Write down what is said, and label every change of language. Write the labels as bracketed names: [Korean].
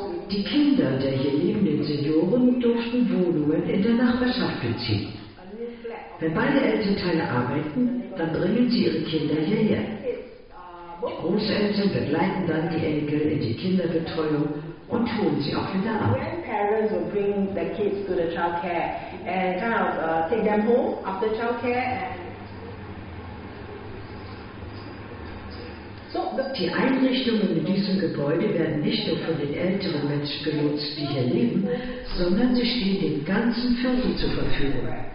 [German] Die Kinder der hier lebenden Senioren durften Wohnungen in der Nachbarschaft beziehen. Wenn beide Elternteile arbeiten, dann bringen sie ihre Kinder hierher. Die Großeltern begleiten dann die Enkel in die Kinderbetreuung und holen sie auch wieder ab. [English] Grandparents will bring the kids to the child care and kind of take them home after child care. [German] Die Einrichtungen in diesem Gebäude werden nicht nur von den älteren Menschen genutzt, die hier leben, sondern sie stehen dem ganzen Viertel zur Verfügung.